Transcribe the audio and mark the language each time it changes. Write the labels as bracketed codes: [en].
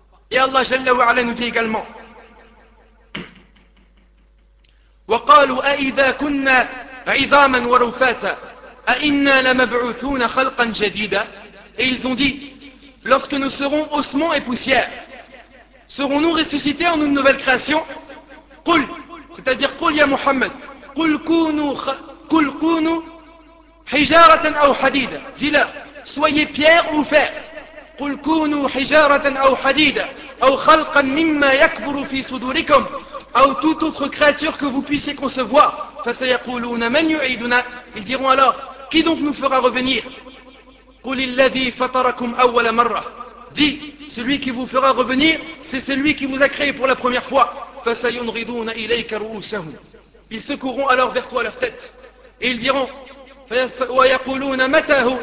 [fr] Et Allah Jalla wa Ala nous dit également, [ar] وَقَالُوا أَإِذَا كُنَّا عِظَامًا وَرُفَاتًا أَإِنَّا لَمَبْعُثُونَ خَلْقًا جَدِيدًا. [fr] Et ils ont dit, lorsque nous serons ossements et poussières, serons-nous ressuscités en une nouvelle création ? [ar] قُلْ, [fr] c'est-à-dire [ar] قُلْ يَا مُحَمَّدْ, قُلْ كُونُوا حِجَارَةً أَوْ حَدِيدًا. [fr] Dis-le, soyez pierre ou fer. [ar] قُلْ كُونُوا حِجَارَةً أَوْ حَدِيدًا أَوْ خَلْقًا مِمَّا يَكْبُرُ فِي صُدُورِكُمْ أَوْ [fr] toute autre créature que vous puissiez concevoir. [ar] فَسَيَقُولُونَ مَنْ يُعِيدُنَا. [fr] Ils diront alors, qui donc nous fera revenir ? [ar] قُلِ الَّذِي فَطَرَكُمْ أَوَّلَ مَرَّةٍ. [fr] Dis, celui qui vous fera revenir, c'est celui qui vous a créé pour la première fois. [ar] فَسَيُنْغِضُونَ إِلَيْكَ رُؤُوسَهُمْ. [fr] Ils secoueront alors vers toi leur tête. Et ils diront, [ar] وَيَقُولُونَ مَتَى هُوَ.